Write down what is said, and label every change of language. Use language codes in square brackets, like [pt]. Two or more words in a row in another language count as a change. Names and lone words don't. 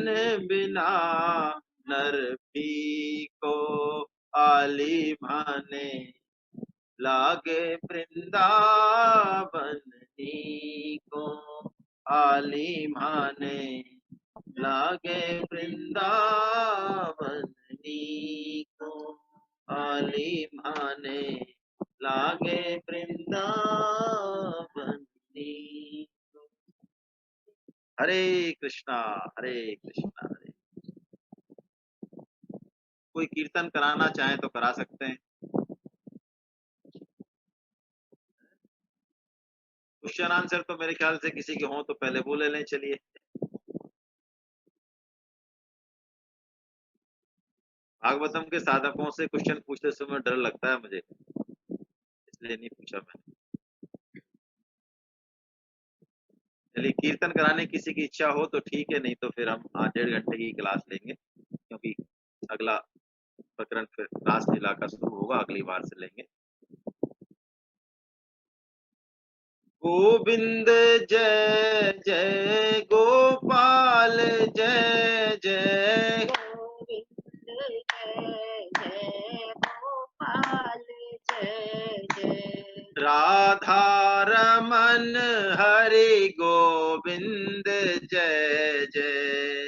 [hi] बिना नर भी को आली माने, लागे वृंदावन को आली माने, लागे वृंदावन को आली माने, लागे वृंदावन को। हरे कृष्णा हरे कृष्णा हरे। कोई कीर्तन कराना चाहे तो करा सकते हैं। [en] question answer [hi] तो मेरे ख्याल से किसी के हों तो पहले वो ले लें। चलिए, भागवतम के साधकों से क्वेश्चन पूछते समय डर लगता है मुझे, इसलिए नहीं पूछा मैंने। चलिए, कीर्तन कराने किसी की इच्छा हो तो ठीक है, नहीं तो फिर हम 1.5 घंटे की क्लास लेंगे, क्योंकि अगला प्रकरण फिर रास लीला का शुरू होगा, अगली बार से लेंगे। गोविंद जय जय गोपाल जय जय, गोविंद जय जय गोपाल जय जय, राधा रमन हरि गोविंद जय जय,